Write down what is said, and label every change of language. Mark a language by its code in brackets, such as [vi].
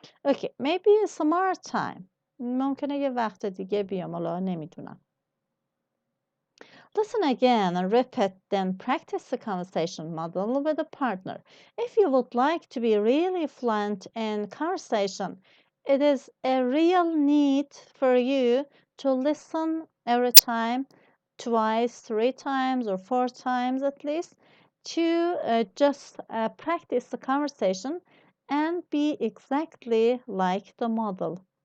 [en] Okay, maybe some more time. [fa] ممکنه یه وقت دیگه بیام حالا نمیدونم. [en] Listen again and repeat, then practice the conversation model with a partner. If you would like to be really fluent in conversation, it is a real need for you to listen every time, twice, 3 times, or 4 times at least, to just practice the conversation and be exactly like the model.